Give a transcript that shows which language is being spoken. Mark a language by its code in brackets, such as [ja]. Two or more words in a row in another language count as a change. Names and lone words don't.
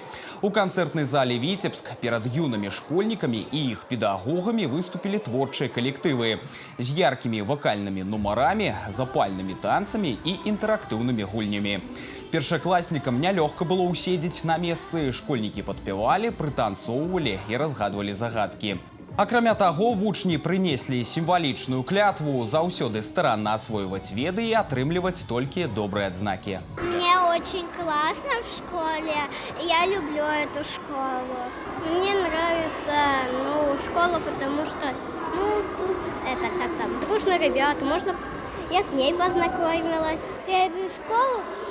[be] У канцэртнай зале «Віцебск» перад юнымі школьнікамі і іх педагогамі выступілі творчыя калектывы з яркімі вакальнымі нумарамі, запальнымі танцамі і інтэрактыўнымі гульнямі. Першакласнікам нялёгка было ўседзець на месцы. Школьнікі падпявалі, прытанцоўвалі і разгадвалі загадкі. Акрамя таго, вучні прынеслі сімвалічную клятву заўсёды старанна асвойваць веды і атрымліваць толькі добрыя адзнакі. [ru] Мне очень классно в школе. Я люблю эту школу. Мне нравится школа, потому что тут как там, дружно ребята. Я с ней познакомилась. Я люблю школу.